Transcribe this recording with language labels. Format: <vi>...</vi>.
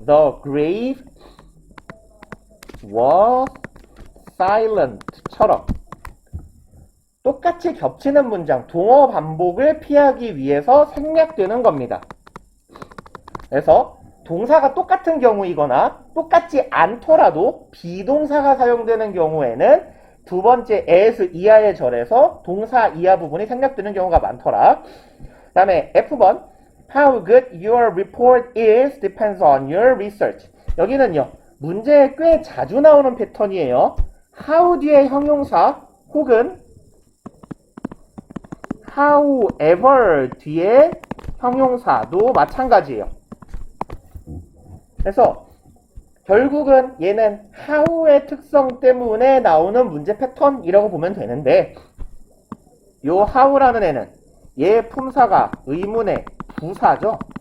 <en>The grave was silent</en> <ko>처럼 똑같이 겹치는 문장, 동어 반복을 피하기 위해서 생략되는 겁니다. 그래서 동사가 똑같은 경우이거나 똑같지 않더라도 비동사가 사용되는 경우에는 두 번째 as 이하의 절에서 동사 이하 부분이 생략되는 경우가 많더라. 그 다음에</ko> <en>F번, How good your report is depends on your research.</en> <ko>여기는요, 문제에 꽤 자주 나오는 패턴이에요. how 뒤에 형용사 혹은 however 뒤에 형용사도 마찬가지예요. 그래서 결국은 얘는 how의 특성 때문에 나오는 문제 패턴이라고 보면 되는데, 요 how라는 애는 얘 품사가 의문의 부사죠.</ko>